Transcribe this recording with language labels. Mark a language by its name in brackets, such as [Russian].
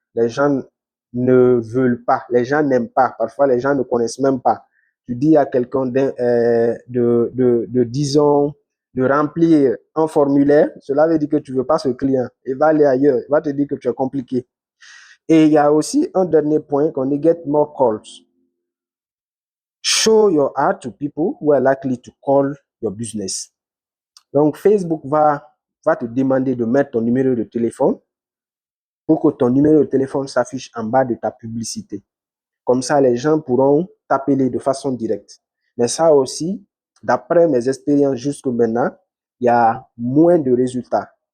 [French] Les gens ne veulent pas, les gens n'aiment pas. Parfois, les gens ne connaissent même pas. tu dis à quelqu'un disons, de remplir un formulaire, cela veut dire que tu ne veux pas ce client. Il va aller ailleurs, il va te dire que tu es compliqué. Et il y a aussi un dernier point qu'on dit [English] get more calls. Show your ad to people who are likely to call your business. [French] Donc, Facebook va te demander de mettre ton numéro de téléphone pour que ton numéro de téléphone s'affiche en bas de ta publicité. Comme ça, les gens pourront t'appeler de façon directe. Mais ça aussi, d'après mes expériences jusque maintenant, il y a moins de résultats.